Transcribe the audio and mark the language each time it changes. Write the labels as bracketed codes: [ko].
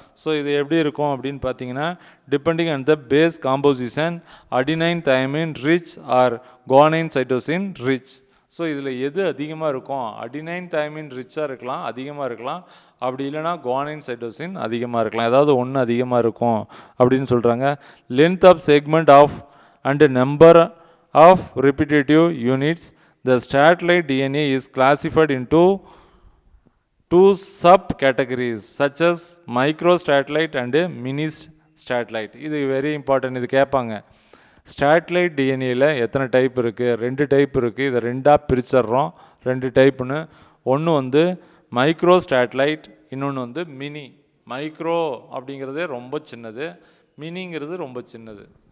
[ta] So இது எப்படி இருக்கும் அப்படின்னு பார்த்தீங்கன்னா, [en] Depending on the base composition adenine thymine rich or guanine cytosine rich. [ta] So இதில் எது அதிகமாக இருக்கும்? அடினைன் தைமின் ரிச்சாக இருக்கலாம், அதிகமாக இருக்கலாம், அப்படி இல்லைனா குவானைன் சைட்டோசின் அதிகமாக இருக்கலாம், ஏதாவது ஒன்று அதிகமாக இருக்கும் அப்படின்னு சொல்கிறாங்க. [en] Length of segment of and number of repetitive units. The satellite DNA is classified into two sub-categories such as microsatellite and mini satellite. [ta] இது வெரி இம்பார்ட்டன்ட், இது கேட்பாங்க. ஸ்டேட்லைட் டிஎன்ஏல எத்தனை டைப் இருக்குது? 2 டைப் இருக்குது. இதை 2ஆக பிரிச்சிட்றோம், 2 டைப்புன்னு. ஒன்று வந்து மைக்ரோ ஸ்டேட்லைட், இன்னொன்று வந்து மினி. மைக்ரோ அப்படிங்கிறதே ரொம்ப சின்னது, மினிங்கிறது ரொம்ப சின்னது.